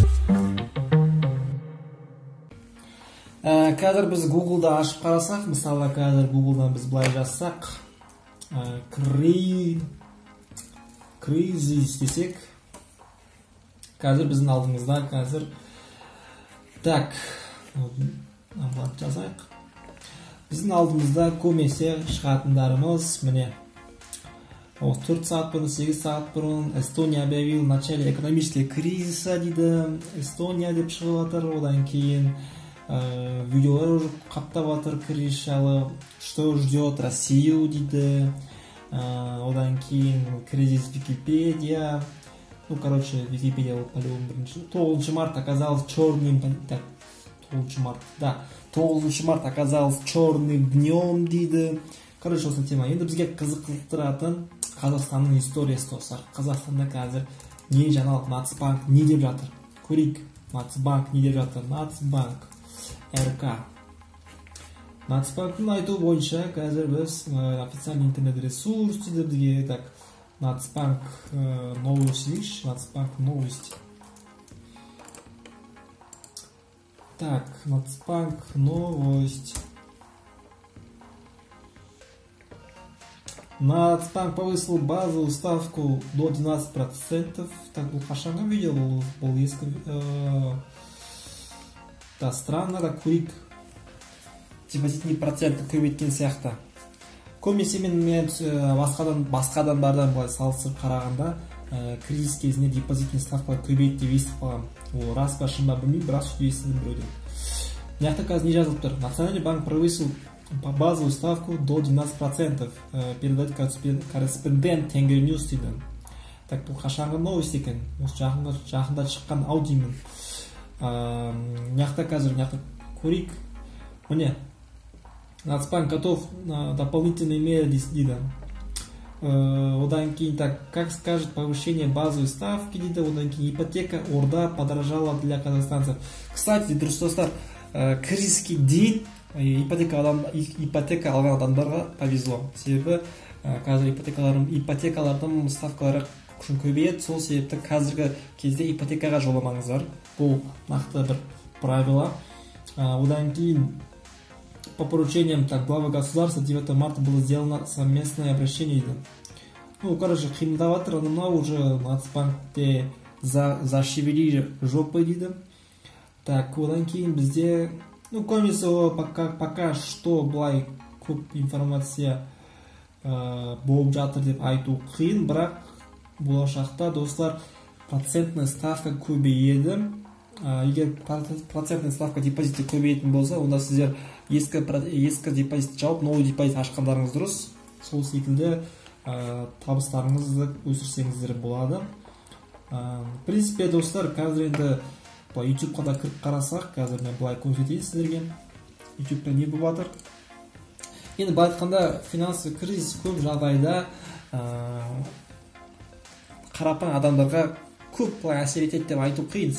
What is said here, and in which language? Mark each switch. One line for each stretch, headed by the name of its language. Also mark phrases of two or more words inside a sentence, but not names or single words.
Kazakh: Қазір біз Google-да ашып қарасақ, мысалы қазір Google-дан біз былай жазсақ, кризис десек, қазір біздің алдымызда қазір жазайық. Біздің алдымызда көмесе шығатындарымыз міне 4 сағат бұрын, 8 сағат бұрын
Russian: Эстония объявил в начале экономического кризиса
Kazakh: дейді. Эстония деп шығып жатыр. Одан кейін видеолар уже қаптап жатыр кризис жайлы.
Russian: Что ждет Россию дейді.
Kazakh: Одан кейін кризис Википедия. Википедия по-любому бірінші.
Russian: 9 март оказалось черным... 9 март оказалось черным днем дейді.
Kazakh: Осы тема. Енді бізге қызықтыратын Қазақстанның историясы достар. Қазақстанда қазір не жаңалық Нацбанк не деп жатыр? Көрейік. Нацбанк не деп жатыр? Нацбанк РК. Нацбанктың айтуы бойынша қазір біз
Russian: официальный интернет ресурс
Kazakh: дейді бізге.
Russian: Так, Нацбанк новости. Нацбанк новости. Так, Нацбанк новость. Нацбанк повысил базовую ставку до 12%. Так,
Kazakh: бұл қашанғы видео бұл ескі.
Russian: Да, странно, да, көрейік. Депозитный процент
Kazakh: көбейткен сияқты. Көбінесе мен басқадан бардан былай салыстырып қарағанда кризис кезінде
Russian: депозитный ставка
Kazakh: көбейді деп естіп қалғам. Ол рас па шын ба білмеймін, бірақ сөйтіп естідім біреуден. Мыняқта қазір не жазылып тұр?
Russian: Национальный банк повысил базовую ставку до 12%. Передает корреспондент Тенгриньюс дейді.
Kazakh: Так, бұл қашанғы новость екен. Осы жақында шыққан ау деймін. Мыняқта қазір көрейік. Міне.
Russian: Нацбанк готов на дополнительные меры дейді.
Kazakh: Одан кейін
Russian: так, как скажет повышение базовой ставки дейді.
Kazakh: Одан кейін
Russian: ипотека орда подорожала для казахстанцев. Кстати,
Kazakh: дұрыс достар, кризиске дейін ипотека алған адамдарға повезло. Себебі қазір ипотекалардың ставкалары күшін көбейеді. Сол себепті қазіргі кезде ипотекаға жоламаңыздар. Бұл нақты бір правило. Одан кейін
Russian: по поручениям главы государства 9 марта было сделано совместное обращение.
Kazakh: Қимылдап жатыр, уже Нацбанкте
Russian: зашевели жопы
Kazakh: дейді. Так, одан кейін бізде, көбінесе
Russian: пока что
Kazakh: былай көп информация болып жатыр деп айту қиын, бірақ болашақта достар
Russian: процентная ставка
Kazakh: көбейеді. Егер
Russian: процентная ставка
Kazakh: депозитті көбейетін болса, онда сіздер ескі депозитті жауып,
Russian: новый депозит
Kazakh: ашқандарыңыз дұрыс. Сол секілді табыстарыңызды өсірсеңіздер болады.
Russian: В принципе,
Kazakh: достар, қазір енді YouTube-қа да кіріп қарасақ, қазір мен былай көрсетейін сіздерге. YouTube-та не болып жатыр? Енді былай айтқанда
Russian: финансовый кризис
Kazakh: көп жағдайда қарапайым адамдарға көп былай әсер етеді деп айту қиын.